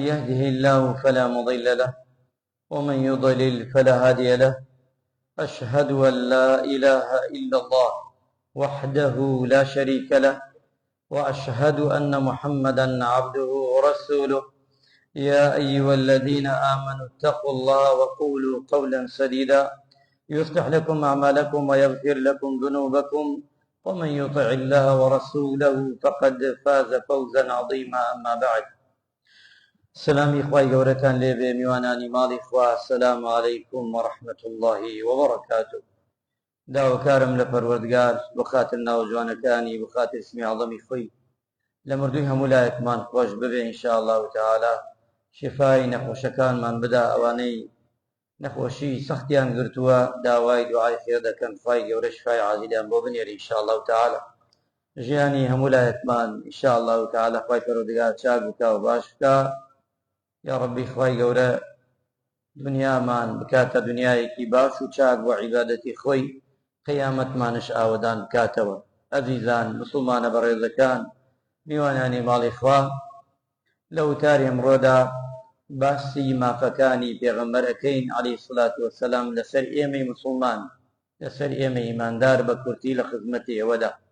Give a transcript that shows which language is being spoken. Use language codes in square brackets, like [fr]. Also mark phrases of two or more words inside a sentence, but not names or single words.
[ar] يهده الله فلا مضل له ومن يضلل فلا هادي له أشهد أن لا إله إلا الله وحده لا شريك له وأشهد أن محمدا عبده ورسوله يا أيها الذين آمنوا اتقوا الله وقولوا قولا سديدا يصلح لكم أعمالكم ويغفر لكم ذنوبكم ومن يطع الله ورسوله فقد فاز فوزا عظيما. أما بعد. [ckb] سلامي إخوائي قورتان ليبي ميواناني مالي [ar] إخوة السلام عليكم ورحمة الله وبركاته. [ckb] داوكارم لپروردگار بخاطر ناوجوانەکانی بخاطر اسمی عظمی خۆی لە مردووی هەموو لایەکمان خۆش ببێ [ar] إن شاء الله [ckb] تعالى شفای نەخۆشەکانمان بدا ئەوانەی نەخۆشی سەختیان گرتووە داوای دوعای خێر دەکەن خوای گەورە شفای عاجلیان بۆ بنێری [ar] إن شاء الله تعالى [ckb] ژیانی هەموو لایەکمان [ar] إن شاء الله تعالى [ckb] خوای پەروەردگار چاک بکە و باش بکە یا ربی خوای گەورە دنیامان بکاتە دنیایەکی باش و چاک بۆ عیبادەتی خۆی قیامەتمانش ئاوەدان بکاتەوە. ئەزیزان مسلمانە بەڕێزەکان میوانانی ماڵی خوا لە وتاری ئەمڕۆدا باسی مافەکانی پێغەمبەر ئەکەین [ar] عەلەیهی سڵات وەسەلام [ckb] لەسەر ئێمەی مسلمان لەسەر ئێمە ئیماندار بە کورتی لە خزمەتی ئێوەدا.